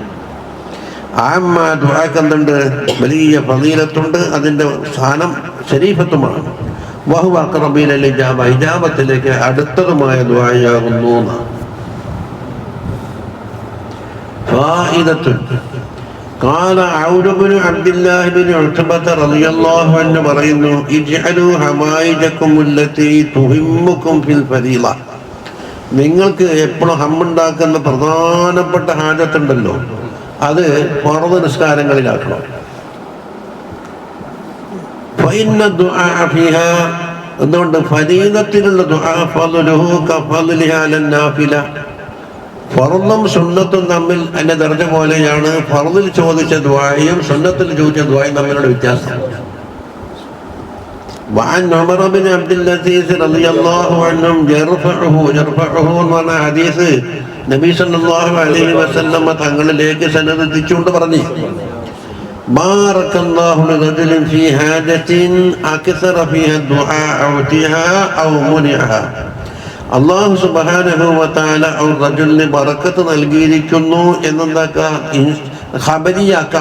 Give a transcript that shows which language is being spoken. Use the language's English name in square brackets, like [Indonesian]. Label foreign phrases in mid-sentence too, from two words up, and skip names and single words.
[Malayalam] ആമ്മ ദുആക്ക് എന്തുണ്ട്? വലിയ ഫളീലത്തുണ്ട്, അതിന്റെ സ്ഥാനം ശരീഫത്തുമാണ്. [Arabic] وهو أقرب إلى الإجابة, [Malayalam] ഇജാബത്തിലേക്ക് അടുത്തതുമായ ദുആയാകുന്നു. [Arabic] ഫായിദത്തുൻ قال عون بن عبد الله بن عتبة رضي الله عنه പറയുന്നു اجعلوا حوائجكم التي تهمكم في الفريضة. [Malayalam] നിങ്ങൾക്ക് എപ്പോഴും ഹമ്മുണ്ടാക്കുന്ന പ്രധാനപ്പെട്ട ഹാജത്തുണ്ടല്ലോ, അത് ഫർദ് നിസ്കാരങ്ങളിലാക്കണം. [Arabic] فإن الدعاء فيها, [Malayalam] അതുകൊണ്ട് ഫരീദത്തിലുള്ള ദുആ [Arabic] فضله كفضله على النافلة. [Malayalam] ഫർളും സുന്നത്തും തമ്മിൽ അതിന്റെ ദർജ പോലെയാണ് ഫർളിൽ ചോദിച്ച ദുആയും സുന്നത്തിൽ ചോദിച്ച ദുആയും തമ്മിലുള്ള വ്യത്യാസം. [Arabic] وعن عمر بن عبد العزيز رضي الله عنهم يرفعه [Malayalam] എന്ന് പറഞ്ഞ ഹദീസ് നബി [Arabic] صلى الله عليه وسلم [Malayalam] തങ്ങളിലേക്ക് സനദ് എത്തിച്ചുകൊണ്ട് പറഞ്ഞു [Arabic] بارك الله لرجل في حاجة أكثر فيها الدعاء أعطيها أو منعها. الله سبحانه وتعالى [Malayalam] ഔ റജുലിന് ബറക്കത്ത് നൽകിയിരിക്കുന്നു എന്നെന്താക്കാം ഖബരിയാക്കാം.